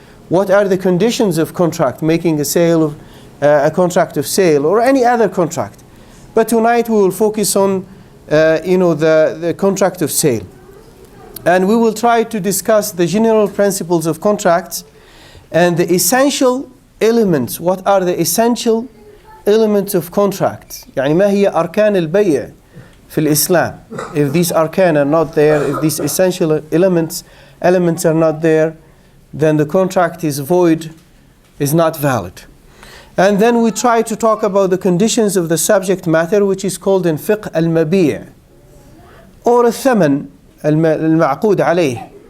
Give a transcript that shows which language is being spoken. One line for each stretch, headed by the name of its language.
English: What are the conditions of contract, making a contract of sale or any other contract. But tonight we will focus on the contract of sale. And we will try to discuss the general principles of contracts and the essential elements. What are the essential elements of contract?
Arabic: يعني ما هي أركان البيع في الإسلام?
English: If these arkan are not there, if these essential elements are not there, then the contract is void, is not valid. And then we try to talk about the conditions of the subject matter, which is called in fiqh al-mabi' or al-thaman, al-ma'qud alayh.